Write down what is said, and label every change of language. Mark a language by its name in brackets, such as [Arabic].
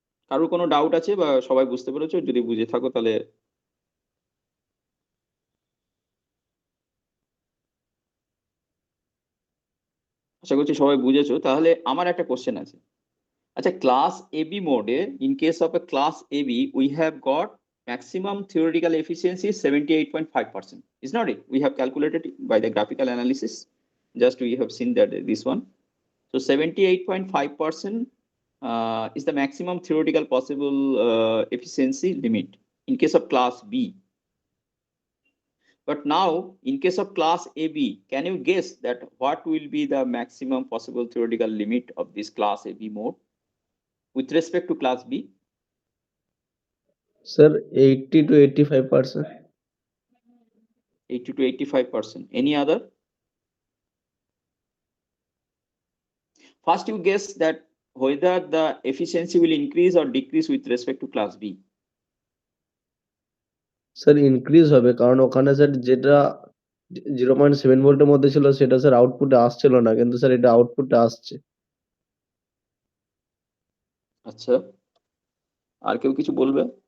[Bangla] কারোর কোনো ডাউট আছে বা সবাই বুঝতে পেরেছো? যদি বুঝে থাকো তাহলে আশা করছি সবাই বুঝেছো। তাহলে আমার একটা কোশ্চেন আছে। আচ্ছা, ক্লাস এবি মোডে, [English] In case of a class AB, we have got maximum theoretical efficiency 78.5%. Is not it? We have calculated it by the graphical analysis. Just we have seen that this one. So 78.5% is the maximum theoretical possible efficiency limit in case of class B. But now, in case of class AB, can you guess that what will be the maximum possible theoretical limit of this class AB mode with respect to class B? Sir, 80 to 85%. 80 to 85%. Any other? First, you guess that whether the efficiency will increase or decrease with respect to class B. [Bangla] Sir increase হবে, কারণ ওখানে sir যেটা 0.7 ভোল্টের মধ্যে ছিল সেটা sir আউটপুটে আসছিল না, কিন্তু স্যার এটা আউটপুটে আসছে। আচ্ছা, আর কেউ কিছু বলবে?